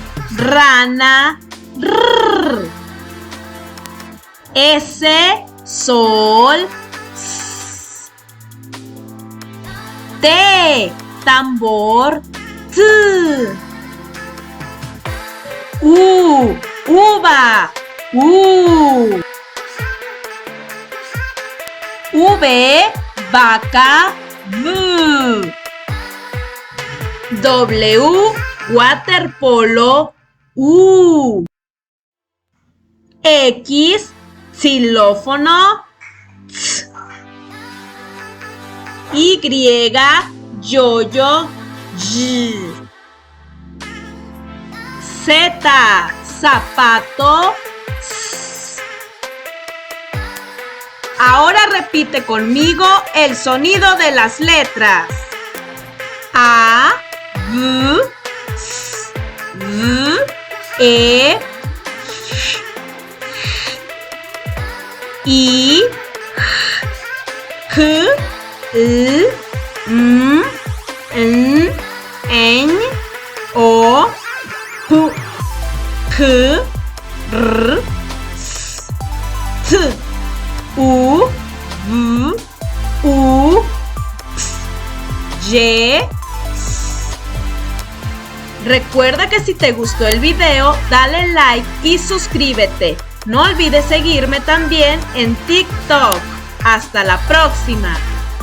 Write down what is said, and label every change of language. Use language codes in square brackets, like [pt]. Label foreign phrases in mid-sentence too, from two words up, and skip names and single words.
[es] Rana. R. S. Sol. S. T. Tambor. T. U. Uva. U. V. Vaca. V. W. Waterpolo. U. X. Xilófono. X. Y. Yoyo. Y. Z. Zapato. S. Ahora repite conmigo el sonido de las letras. A. B. S. V. E. I. J. L. M. N. N. O. P. Q. R. S. T. U. V. U. X. Y. S. Recuerda que si te gustó el video, dale like y suscríbete. No olvides seguirme también en TikTok. Hasta la próxima.